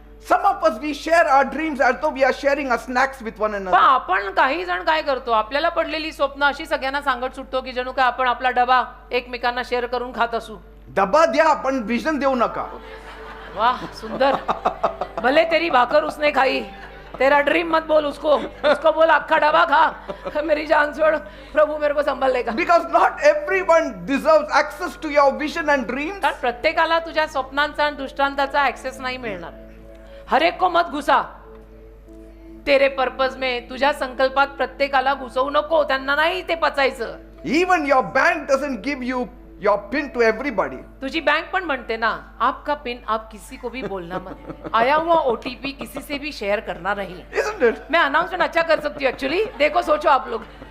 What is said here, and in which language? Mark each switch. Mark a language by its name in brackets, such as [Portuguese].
[English] Some of us, we share our dreams as though we are sharing our snacks with one [Marathi] पण [English] another. [Marathi] आपण काही जण काय करतो, आपल्याला पडलेली स्वप्न अशी सगळ्यांना सांगत सुटतो की जणू काय आपण आपला डबा एकमेकांना शेअर करून खात असू. डबा द्या पण विजन देऊ नका. वाह, सुंदर. [Hindi] भले तेरी भाकर उसने खाई, तेरा ड्रीम मत बोल उसको बोल अख्खा डबा खा, मेरी जान छोड़, प्रभु मेरे को संभाल लेगा. [English] Because not everyone deserves access to your vision and dreams. [Marathi] कारण प्रत्येकाला तुझ्या स्वप्नांचा आणि दृष्टांताचा ऍक्सेस नाही मिळणार. [Hindi] हर एक को मत घुसा तेरे पर्पज में, [Marathi] तुझ्या संकल्पात प्रत्येकाला घुसवू नको, त्यांना नाही ते पचायचं. [English] Even your bank doesn't give you your PIN to everybody. [Marathi] तुझी बैंक पण म्हणते ना, [Hindi] आपका पिन आप किसी को भी बोलना मत, आया हुआ OTP किसी से भी शेयर करना नहीं. [English] Isn't it? [Hindi] मैं अनाउंसमेंट अच्छा कर सकती हूँ एक्चुअली, देखो सोचो आप लोग.